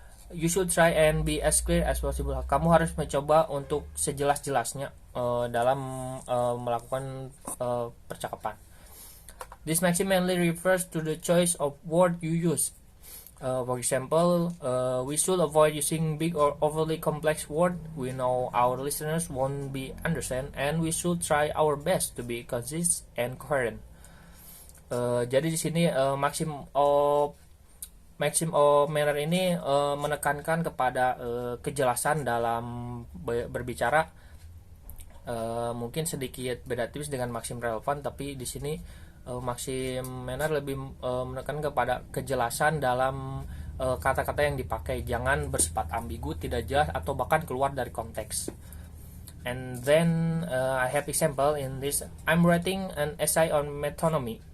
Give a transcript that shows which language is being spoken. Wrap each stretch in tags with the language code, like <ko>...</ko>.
<en>You should try and be as clear as possible.</en> <id>Kamu harus mencoba untuk sejelas-jelasnya dalam melakukan percakapan.</id> <en>This maxim mainly refers to the choice of word you use. For example, we should avoid using big or overly complex words we know our listeners won't be understand, and we should try our best to be concise and coherent.</en> <id>Jadi di sini maxim of manner ini menekankan kepada kejelasan dalam berbicara. Mungkin sedikit beda tipis dengan maxim relevan, tapi di sini maxim manner lebih menekan kepada kejelasan dalam kata-kata yang dipakai. Jangan bersifat ambigu, tidak jelas, atau bahkan keluar dari konteks.</id> <en>And then I have example in this. I'm writing an essay on metonymy.</en>